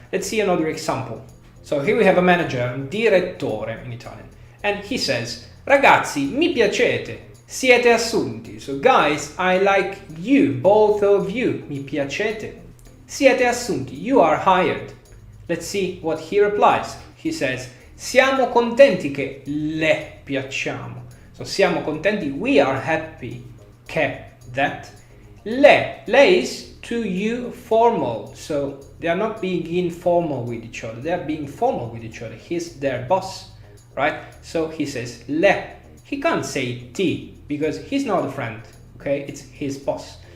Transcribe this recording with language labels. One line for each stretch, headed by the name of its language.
English: Let's see another example. So here we have a manager, direttore in Italian, and he says,
Italian: ragazzi, mi piacete, siete assunti.
English: So guys, I like you, both of you,
Italian: mi piacete. Siete assunti,
English: you are hired. Let's see what he replies. He says,
Italian: siamo contenti che le piacciamo.
English: So
Italian: siamo contenti,
English: we are happy che, that. Le is to you formal, so they are not being informal with each other, they are being formal with each other. He's their boss, right? So he says le. He can't say ti because he's not a friend, okay? It's his boss.